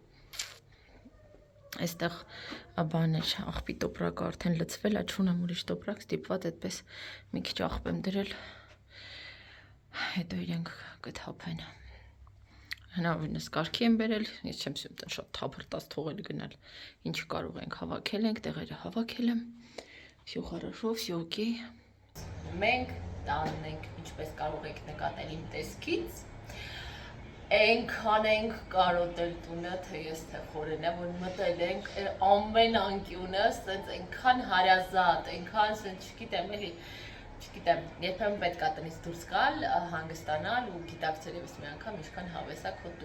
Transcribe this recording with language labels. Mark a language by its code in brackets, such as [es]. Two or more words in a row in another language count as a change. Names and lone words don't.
[hy] Այստեղ բան էր, աղբի տոպրակը արդեն լցվել է, չունեմ ուրիշ տոպրակ, ստիպված այդպես մի քիչ աղբ եմ դրել, հետո իրենք կթափեն։ Հնարավորինս կարգի եմ բերել, ես չեմ սյում տեն շատ թափրտած թողել գնալ, ինչ կարող ենք հավաքել ենք, տեղերը հավաքել եմ, [ru] всё хорошо, всё окей։ Մենք [hy] տանն ենք, ինչպես կարող եք նկատել իմ տեսքից։ Այնքան ենք կարոտել տունը, թե ես թե Խորենը, որ մտել ենք ամեն անկյունը, սենց այնքան հարազատ, այնքան սենց չգիտեմ էլի, չգիտեմ, երբեմն պետք է տնից դուրս գալ, հանգստանալ ու գիտակցել եւս մի անգամ ինչքան հավես է քո